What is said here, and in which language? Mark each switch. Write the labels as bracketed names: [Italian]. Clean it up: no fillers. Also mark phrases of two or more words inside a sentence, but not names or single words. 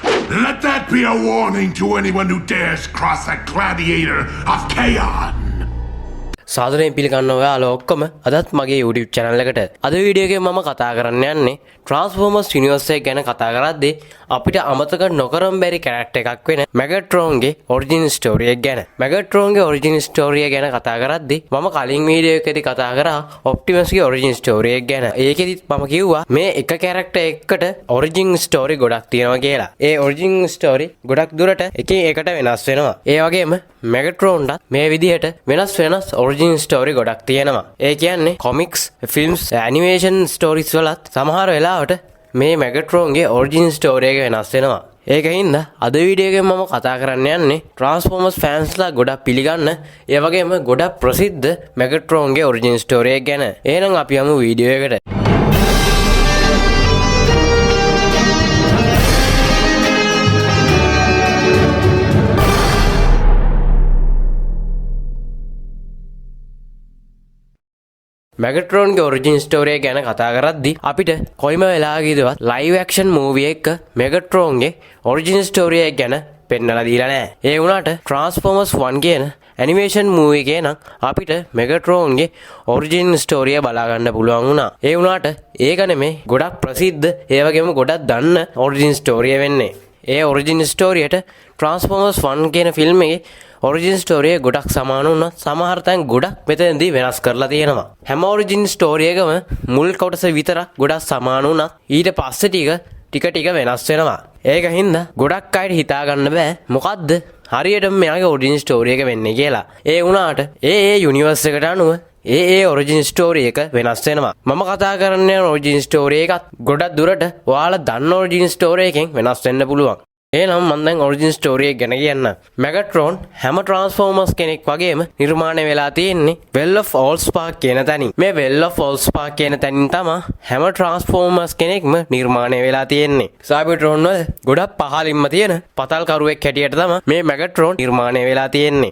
[English] Let that be a warning to anyone who dares cross the gladiator of Chaos. [Sinhala] සාදරයෙන් පිළිගන්නවා ඔයාලා ඔක්කොම අදත් මගේ YouTube channel එකට. අද වීඩියෝ එකේ මම කතා කරන්න යන්නේ Transformers Universe එක ගැන කතා කරද්දී අපිට අමතක නොකරම් බැරි character එකක් වෙන Megatronගේ [English] origin story [Sinhala] එක ගැන. Megatronගේ [English] origin story [Sinhala] එක ගැන කතා කරද්දී මම කලින් වීඩියෝ එකේදී කතා කරා Optimusගේ [English] origin story [Sinhala] එක ගැන. ඒකෙදිත් මම කිව්වා මේ එක character එකකට [English] origin story [Sinhala] ගොඩක් තියෙනවා කියලා. ඒ [English] origin story [Sinhala] ගොඩක් දුරට එකින් එකට වෙනස් වෙනවා. ඒ වගේම Megatronට මේ විදිහට වෙනස් [English] origin story [Sinhala] ගොඩක් තියෙනවා. ඒ කියන්නේ [English] comics, films, animation stories [Sinhala] වලත් සමහර වෙලාවට මේ Megatronගේ [English] origin story [Sinhala] එක වෙනස් වෙනවා. ඒකින්ද අද වීඩියෝ එකෙන් මම කතා කරන්න යන්නේ Transformers fansලා ගොඩක් පිළිගන්න ඒ වගේම ගොඩක් ප්‍රසිද්ධ Megatronගේ [English] origin story [Sinhala] එක ගැන. එහෙනම් අපි යමු වීඩියෝ එකට. Megatronගේ [English] origin story [Sinhala] එක ගැන කතා කරද්දී අපිට කොයිම වෙලාවකදීවත් [English] live action movie [Sinhala] එක Megatronගේ [English] origin story [Sinhala] එක ගැන පෙන්නලා දීලා නැහැ. ඒ වුණාට Transformers 1 කියන [English] animation movie [Sinhala] එකේ නම් අපිට Megatronගේ [English] origin story [Sinhala] එක බලා ගන්න පුළුවන් වුණා. ඒ වුණාට ඒක නෙමෙයි ගොඩක් ප්‍රසිද්ධ ඒ වගේම ගොඩක් දන්න [English] origin story [Sinhala] වෙන්නේ. ඒ [English] origin story [Sinhala] එකට Transformers 1 කියන ෆිල්ම් එකේ [English] origin story [Sinhala] එක ගොඩක් සමාන වුණා. සමහර තැන් ගොඩක් මෙතනදී වෙනස් කරලා තියෙනවා. හැම [English] origin story [Sinhala] එකම මුල් කොටස විතරක් ගොඩක් සමාන වුණා. ඊට පස්සේ ටික වෙනස් වෙනවා. ඒක හින්දා ගොඩක් අයට හිතා ගන්න බෑ මොකද්ද හරියටම මෙයාගේ [English] origin story [Sinhala] එක වෙන්නේ කියලා. ඒ වුණාට ඒ universe එකට අනුව ඒ [English] origin story [Sinhala] එක වෙනස් වෙනවා. මම කතා කරන්නේ [English] origin story [Sinhala] එකත් ගොඩක් දුරට ඔයාලා දන්න [English] origin story [Sinhala] එකෙන් වෙනස් වෙන්න පුළුවන්. එහෙනම් මම දැන් [English] origin story [Sinhala] එක ගැන කියන්න. Megatron හැම Transformers කෙනෙක් වගේම නිර්මාණය වෙලා තියෙන්නේ Well of Allspark කියන තැනින්. මේ Well of Allspark කියන තැනින් තමයි හැම Transformers කෙනෙක්ම නිර්මාණය වෙලා තියෙන්නේ. Cybertron වල ගොඩක් පහළින්ම තියෙන පතල් කරුවෙක් හැටියට තමයි මේ Megatron නිර්මාණය වෙලා තියෙන්නේ.